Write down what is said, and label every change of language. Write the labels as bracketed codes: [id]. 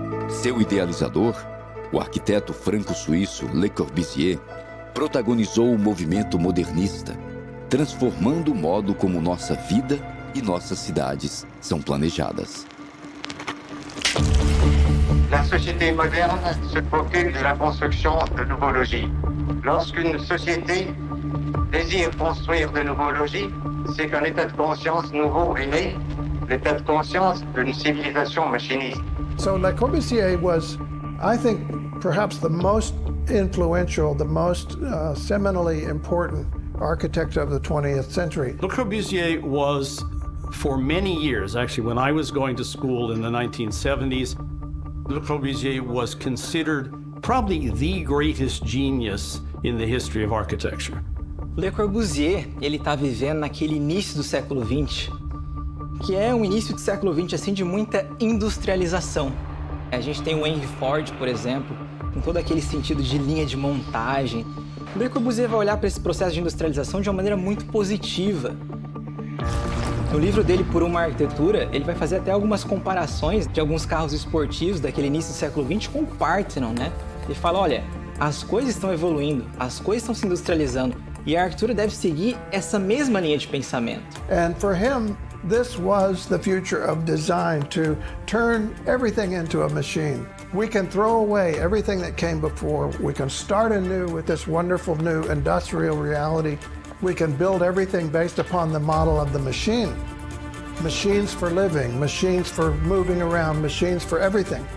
[pt] Seu idealizador, o arquiteto franco-suíço Le Corbusier, protagonizou o movimento modernista, transformando o modo como nossa vida e nossas cidades são planejadas. [fr] La société moderne se préoccupe de la construction de nouveaux logis. Lorsqu'une société désire construire de nouveaux logis, c'est qu'un état de conscience nouveau est né, l'état de conscience d'une civilisation machiniste. [en] So Le Corbusier was, I think, perhaps the most influential, the most seminally important architect of the 20th century. Le Corbusier was, for many years, actually when I was going to school in the 1970s, Le Corbusier was considered probably the greatest genius in the history of architecture. [pt] Le Corbusier, ele está vivendo naquele início do século XX, que é um início do século XX assim, de muita industrialização. A gente tem o Henry Ford, por exemplo, com todo aquele sentido de linha de montagem. O Le Corbusier vai olhar para esse processo de industrialização de uma maneira muito positiva. No livro dele, Por uma Arquitetura, ele vai fazer até algumas comparações de alguns carros esportivos daquele início do século XX com o Parthenon, né? Ele fala, olha, as coisas estão evoluindo, as coisas estão se industrializando, e a arquitetura deve seguir essa mesma linha de pensamento. [en] And for him, this was the future of design, to turn everything into a machine. We can throw away everything that came before. We can start anew with this wonderful new industrial reality. We can build everything based upon the model of the machine. Machines for living, machines for moving around, machines for everything.